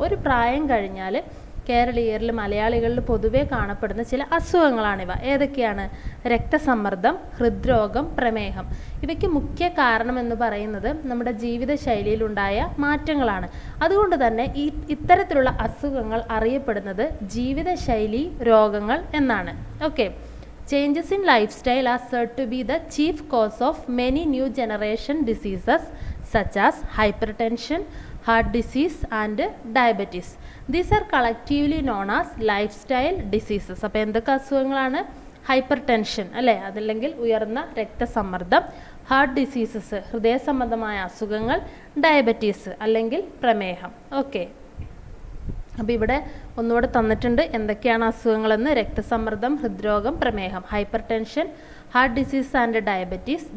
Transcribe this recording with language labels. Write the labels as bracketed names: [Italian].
[Malayalam] ഒരു പ്രായം കഴിഞ്ഞാൽ കേരളീയരിൽ, മലയാളികളിൽ പൊതുവേ കാണപ്പെടുന്ന ചില അസുഖങ്ങളാണിവ. ഏതൊക്കെയാണ്? രക്തസമ്മർദ്ദം, ഹൃദ്രോഗം, പ്രമേഹം. ഇവയ്ക്ക് മുഖ്യ കാരണമെന്ന് പറയുന്നത് നമ്മുടെ ജീവിതശൈലിയിലുണ്ടായ മാറ്റങ്ങളാണ്. അതുകൊണ്ട് തന്നെ ഇത്തരത്തിലുള്ള അസുഖങ്ങൾ അറിയപ്പെടുന്നത് ജീവിതശൈലി രോഗങ്ങൾ എന്നാണ്. [English] Okay, changes in lifestyle are said to be the chief cause of many new generation diseases such as hypertension, heart disease and diabetes. These are collectively known as lifestyle diseases. [Malayalam] അപ്പോൾ എന്തൊക്കെ അസുഖങ്ങളാണ്? Hyper tension, അല്ലേ, അതല്ലെങ്കിൽ ഉയർന്ന രക്തസമ്മർദ്ദം, heart diseases, ഹൃദയ സംബന്ധമായ അസുഖങ്ങൾ, diabetes അല്ലെങ്കിൽ പ്രമേഹം. ഓക്കെ, അപ്പോൾ ഇവിടെ ഒന്നുകൂടെ തന്നിട്ടുണ്ട് എന്തൊക്കെയാണ് അസുഖങ്ങളെന്ന്. രക്തസമ്മർദ്ദം, ഹൃദ്രോഗം, പ്രമേഹം, hyper tension, heart disease and diabetes.